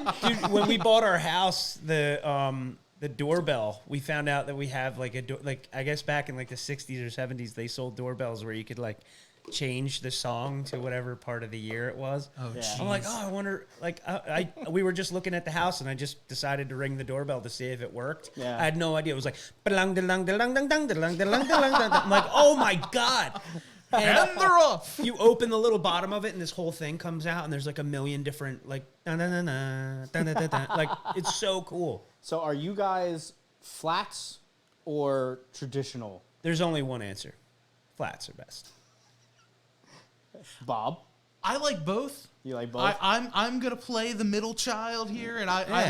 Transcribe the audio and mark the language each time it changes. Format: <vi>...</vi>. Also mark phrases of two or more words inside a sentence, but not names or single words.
<en>Dude, when we bought our house, the doorbell, we found out that we have like I guess back in like the 60s or 70s, they sold doorbells where you could like change the song to whatever part of the year it was. Oh, Yeah. jeez. I'm like, I wonder, like, we were just looking at the house and I just decided to ring the doorbell to see if it worked. Yeah. I had no idea. It was like, "Ba-lang, da-lang, da-lang, dang, dang, da-lang, da-lang, da-lang, dang, dang." I'm like, oh my God. And they're off. You open the little bottom of it and this whole thing comes out and there's like a million different, like, da-na-na-na, da-na-da-da. Like, it's so cool. So are you guys flats or traditional? There's only one answer. Flats are best. Bob, I like both. you like both? I'm gonna play the middle child here, and I Yeah.</en>